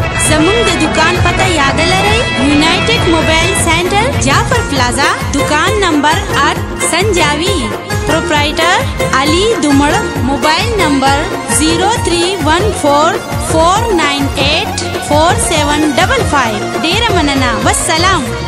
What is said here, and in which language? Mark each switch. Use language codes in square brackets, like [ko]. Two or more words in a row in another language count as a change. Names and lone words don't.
[ps] زموږ د دوکان پته یاد لرئ؟ [ur] یونایټډ موبایل سنټر، جعفر پلازا، دوکان نمبر آٹھ، سنجاوی۔ [en] پروپرائٹر علی دمڑ، mobile number zero three one four four nine eight four seven double five. [ps] ډیره مننه، والسلام۔